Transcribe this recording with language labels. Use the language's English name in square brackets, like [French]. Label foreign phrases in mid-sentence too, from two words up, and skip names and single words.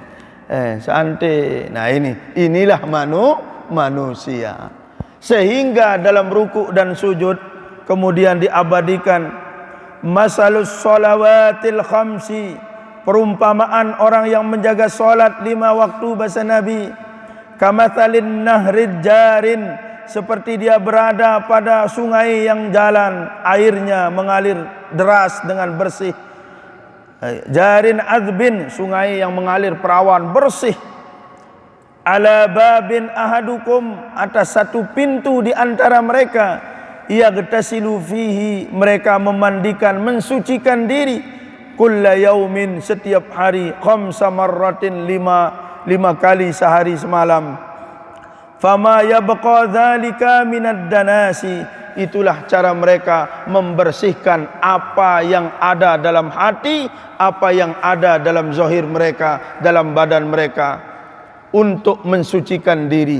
[Indonesian] Santai. Nah inilah manusia. Sehingga dalam rukuk dan sujud kemudian diabadikan [Arabic] مثل الصلوات الخمس, [Indonesian] perumpamaan orang yang menjaga solat 5 waktu bahasa Nabi, [Arabic] كمثل نهر جار, [Indonesian] seperti dia berada pada sungai yang jalan, airnya mengalir deras dengan bersih. [Arabic] جار عذب, [Indonesian] sungai yang mengalir perawan bersih. [Arabic] على باب أحدكم, [Indonesian] atas satu pintu di antara mereka, [Arabic] يغتسل فيه, [Indonesian] mereka memandikan, mensucikan diri, [Arabic] كل يوم, [Indonesian] setiap hari, [Arabic] خمس مرات, [Indonesian] 5 kali sehari semalam. [Arabic] فما يبقى ذلك من الدنس, [Indonesian] itulah cara mereka membersihkan apa yang ada dalam hati, apa yang ada dalam zahir mereka, dalam badan mereka, untuk mensucikan diri.